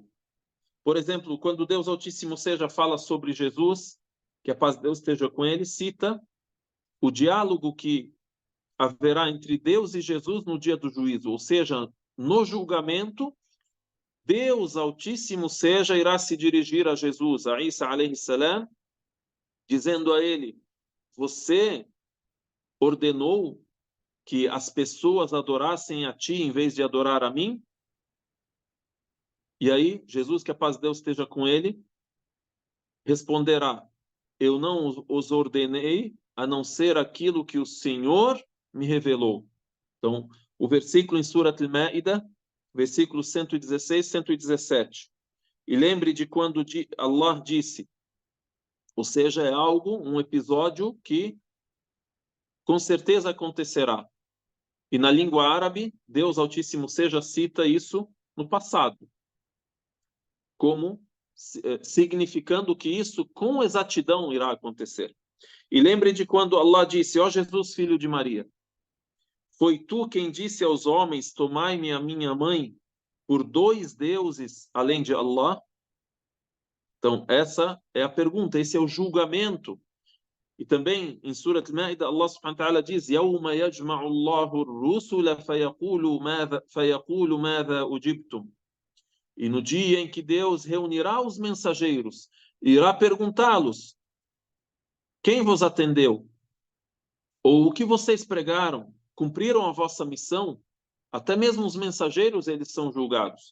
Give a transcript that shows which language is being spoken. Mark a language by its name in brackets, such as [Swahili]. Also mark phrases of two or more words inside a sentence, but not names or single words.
[Portuguese] Por exemplo, quando Deus Altíssimo seja fala sobre Jesus, que a paz de Deus esteja com ele, cita o diálogo que haverá entre Deus e Jesus no dia do juízo, ou seja, no julgamento, Deus Altíssimo seja irá se dirigir a Jesus, a Isa [Arabic] عليه السلام, [Portuguese] dizendo a ele: você ordenou que as pessoas adorassem a ti em vez de adorar a mim? E aí, Jesus, que a paz de Deus esteja com ele, responderá: eu não os ordenei a não ser aquilo que o Senhor me revelou. Então, o versículo em Surat al-Ma'idah, versículos 116, 117. E lembre de quando Allah disse, ou seja, é algo, um episódio que com certeza acontecerá. E na língua árabe, Deus Altíssimo seja cita isso no passado, como significando que isso com exatidão irá acontecer. E lembre de quando Allah disse: ó Jesus, filho de Maria, foi tu quem disse aos homens: tomai-me a minha mãe por dois deuses além de Allah? Então, essa é a pergunta, esse é o julgamento. E também em Surat Al-Ma'idah, Allah [Arabic] سبحانه وتعالى [Portuguese] diz: [Arabic] يَوْمَ يَجْمَعُ اللَّهُ الرُّسُلَ فَيَقُولُ مَاذَا أُجِبْتُمْ. [Portuguese] E no dia em que Deus reunirá os mensageiros, irá perguntá-los: quem vos atendeu? Ou o que vocês pregaram? Cumpriram a vossa missão? Até mesmo os mensageiros, eles são julgados.